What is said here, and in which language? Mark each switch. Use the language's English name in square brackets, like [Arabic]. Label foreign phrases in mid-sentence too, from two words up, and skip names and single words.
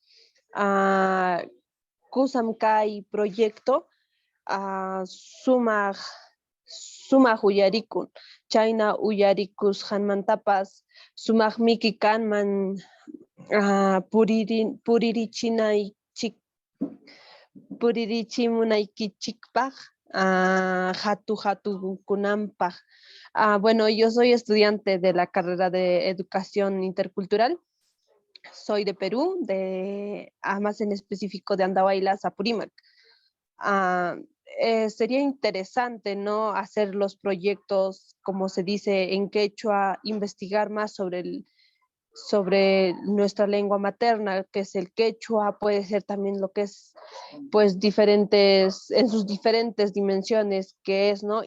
[Quechua] Kusam kay proyecto sumaq uyarikun. Chayna uyarikusqanmantapas sumaq miki kanman puririchimunaykichikpaq hatukunanpaq. [Spanish] Bueno, yo soy estudiante de la carrera de Educación Intercultural. Soy de Perú, más en específico de Andahuaylas, Apurímac. Sería interesante, ¿no?, hacer los proyectos, como se dice en quechua, investigar más sobre nuestra lengua materna, que es el quechua, puede ser también lo que es, pues, en sus diferentes dimensiones, que es, ¿no?